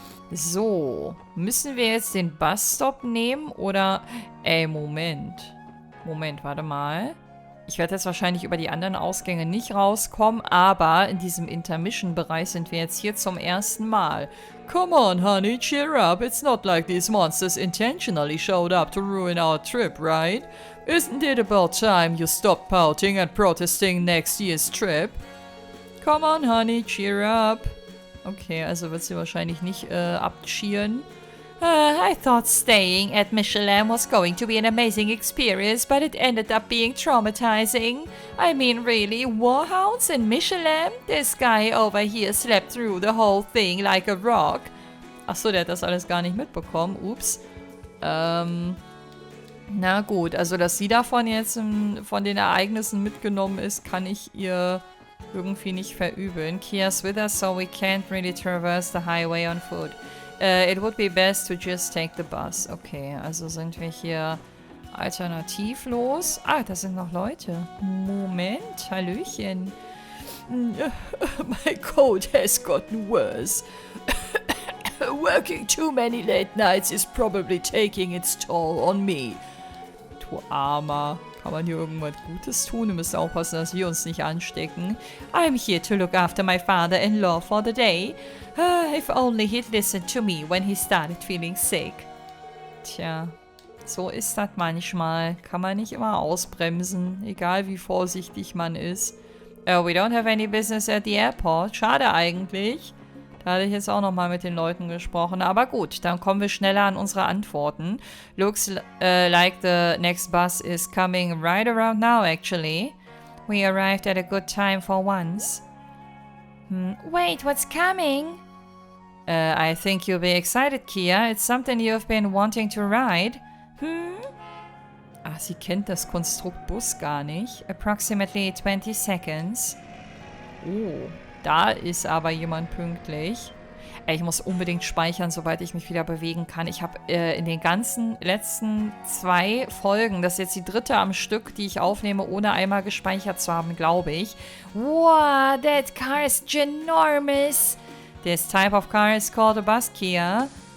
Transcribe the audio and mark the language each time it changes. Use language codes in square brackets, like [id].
[de] So, müssen wir jetzt den Busstop nehmen oder... Ey, Moment. Moment, warte mal. Ich werde jetzt wahrscheinlich über die anderen Ausgänge nicht rauskommen, aber in diesem Intermission-Bereich sind wir jetzt hier zum ersten Mal. [en] Come on, honey, cheer up. It's not like these monsters intentionally showed up to ruin our trip, right? Isn't it about time you stopped pouting and protesting next year's trip? Come on, honey, cheer up. [de] Okay, also wird sie wahrscheinlich nicht abcheeren. [en] I thought staying at Michelin was going to be an amazing experience, but it ended up being traumatizing. I mean, really, warhounds in Michelin? This guy over here slept through the whole thing like a rock. [de] Achso, der hat das alles gar nicht mitbekommen. Ups. Na gut, also dass sie davon jetzt von den Ereignissen mitgenommen ist, kann ich ihr irgendwie nicht verübeln. [en] Kia's with us, so we can't really traverse the highway on foot. It would be best to just take the bus. [de] Okay, also sind wir hier alternativlos. Ah, da sind noch Leute. Moment, Hallöchen. [en] My cold has gotten worse. Working too many late nights is probably taking its toll on me. [de] Du Armer. Kann man hier irgendwas Gutes tun? Wir müssen aufpassen, dass wir uns nicht anstecken. [en] I'm here to look after my father-in-law for the day. If only he'd listened to me when he started feeling sick. [de] Tja, so ist das manchmal. Kann man nicht immer ausbremsen, egal wie vorsichtig man ist. [en] We don't have any business at the airport. [de] Schade eigentlich. Da hatte ich jetzt auch nochmal mit den Leuten gesprochen. Aber gut, dann kommen wir schneller an unsere Antworten. [en] Looks like the next bus is coming right around now, actually. We arrived at a good time for once. Wait, what's coming? I think you'll be excited, Kia. It's something you've been wanting to ride. [de] Ah, sie kennt das Konstrukt Bus gar nicht. [en] Approximately 20 seconds. Oh. [de] Da ist aber jemand pünktlich. Ich muss unbedingt speichern, sobald ich mich wieder bewegen kann. Ich habe in den ganzen letzten 2 Folgen, das ist jetzt die 3. am Stück, die ich aufnehme, ohne einmal gespeichert zu haben, glaube ich. [en] Wow, that car is ginormous. This type of car is called a bus, Kia.